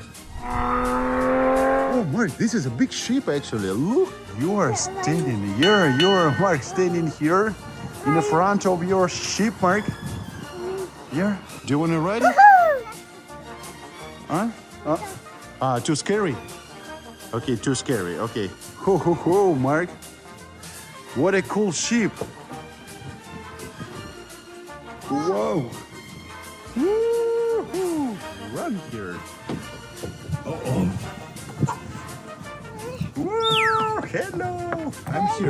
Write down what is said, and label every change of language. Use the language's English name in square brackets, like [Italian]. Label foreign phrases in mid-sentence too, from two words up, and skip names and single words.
[English] Oh, Mark, this is a big ship, actually. Look, you are standing here. You're, Mark, standing here in the front of your ship, Mark. Here. Do you want to ride it? Huh? Too scary. Okay, too scary. Okay. Ho, ho, ho, Mark. What a cool ship. Whoa. Woo-hoo. Run here. Uh-oh. Whoa, hello. I'm here.